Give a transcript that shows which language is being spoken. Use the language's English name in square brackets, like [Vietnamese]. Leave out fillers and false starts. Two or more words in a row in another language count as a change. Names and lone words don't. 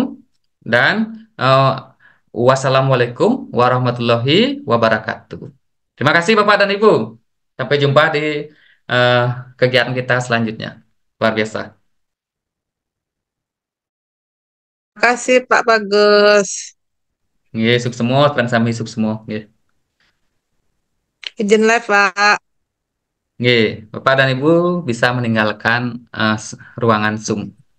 [Arabic] Dan والسلام عليكم ورحمة الله وبركاته. [Indonesian] Terima kasih Bapak dan Ibu. Sampai jumpa di kegiatan kita selanjutnya. Luar biasa. Terima kasih Pak Bagus. Nggih, suk semua, kan sami suk semua. Nggih. Izin live Pak. Nggih, Bapak dan Ibu bisa meninggalkan ruangan Zoom.